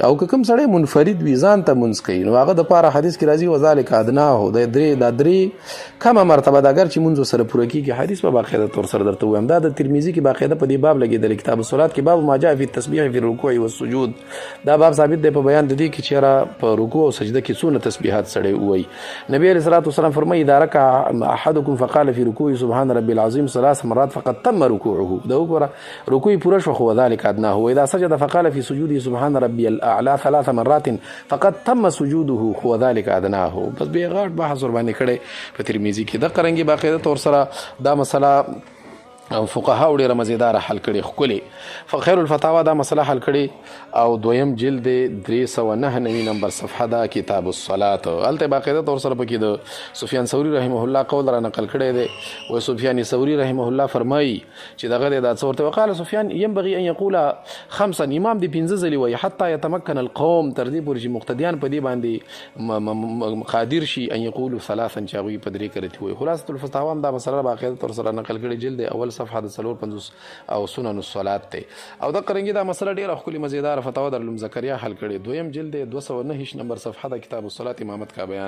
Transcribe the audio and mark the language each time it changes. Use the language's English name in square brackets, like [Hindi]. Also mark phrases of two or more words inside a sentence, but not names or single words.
[Pashto] او که کوم سړی منفرد وي ځان ته مونځ کوي نو هغه دپاره حدیث کې راځي [Arabic] وذلک ادناه، [Pashto] دا درې کمه مرتبه ده، اگر چې مونځ سره پوره کېږي. حدیث په باقاعده طور سره درته ووایم، دا د ترمذي کې باقاعده په دې باب لګېدلی، [Arabic] کتاب الصلات [Pashto] کې [Arabic] باب ما جاء فی التسبیح فی الرکوع والسجود، [Pashto] دا باب ثابت دی په بیان د دې کې چې یاره په رکوع او سجده کې څونه تسبیحات سړی ووایي. نبی [Arabic] علیه الصلاة والسلام [Pashto] فرمایي [Arabic] اذا رکع احدکم فقال فی رکوعه سبحان ربی العظیم 3 مرات فقد تم رکوعه، [Pashto] دا وګوره رکوع پوره شوه، خو [Arabic] وذلک ادناه، واذا سجد فقال فی سجوده سبحان ربی الاعلى 3 مرات فقد تم سجوده، خو وذلک ادناه. [Pashto] بس بې غاټ بحث ورباندې کړی په ترمذي کې. دغه رنګې باقاعده طور سره دا مسله فقهاو ډېره مزیداره حل کړې، ښکلې خیر الفتاوا دا مسله حل کړې، او دویم جلد 399 نمبر صفحه ده [Arabic] کتاب الصلات، [Pashto] هلته باقاعده طور سره پکې د سفیان ثوري [Arabic] رحمه الله [Pashto] قول را نقل کړی دی. و سفیان ثوري [Arabic] رحمه الله [Pashto] فرمایي چې دغه دی دا څه ورته [Arabic] وقال سفیان ينبغي ان يقول [Pashto] 5، امام دې 15 ځلې وایي [Arabic] حتی يتمكن القوم، [Pashto] تر دې پورې چې مقتدیان په دې باندې قادر شي [Arabic] ان يقولوا [Pashto] 3 چې هغوی په 3 کرتي وایي. خلاصة الفتاوا هم دا مسله باقاعده طور سره نقل کړې، جلد اول صفحه د 450 او سنن الصلات ته. او د قرنګي دا مسله ډیره ښکلې مزیدار فتاوا در علوم زکریا حل کړي، دویم جلد 209 نمبر صفحه د [Arabic] کتاب الصلات [Urdu] امامت کا بیان.